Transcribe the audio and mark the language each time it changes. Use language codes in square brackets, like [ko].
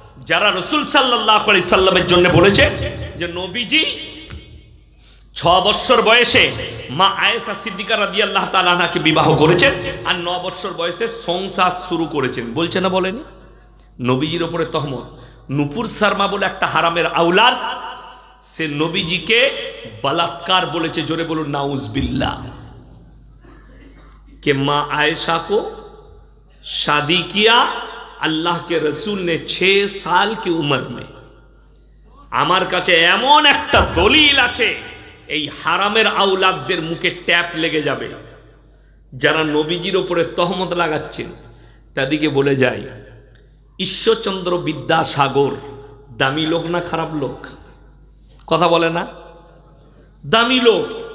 [bn] যারা রাসূল সাল্লাল্লাহু আলাইহি সাল্লামের জন্য বলেছে যে নবীজি 6 বছর বয়সে মা আয়েশা সিদ্দিকা রাদিয়াল্লাহু তাআলা আনহাকে বিবাহ করেছেন, আর 9 বছর বয়সে সংসার শুরু করেছেন। বলছে না বলেনি? নবীজির উপরে তহমত। নুপুর শর্মা বলে একটা হারামের আওলাদ, সে নবীজিকে बलात्कार বলেছে। জোরে বলুন नाउज़ुबिल्लाह। [hi] कि मां आयशा को शादी किया अल्लाह के रसूल ने 6 साल की उम्र में। [bn] আমার কাছে এমন একটা দলিল আছে, এই হারামের আওলাদদের মুখে ট্যাপ লেগে যাবে যারা নবীজির উপরে তহমত লাগাচ্ছেন। তাদেরকে বলে যায়, ঈশ্বরচন্দ্র বিদ্যাসাগর দামি লোক না খারাপ লোক? কথা বলে না? দামি লোক।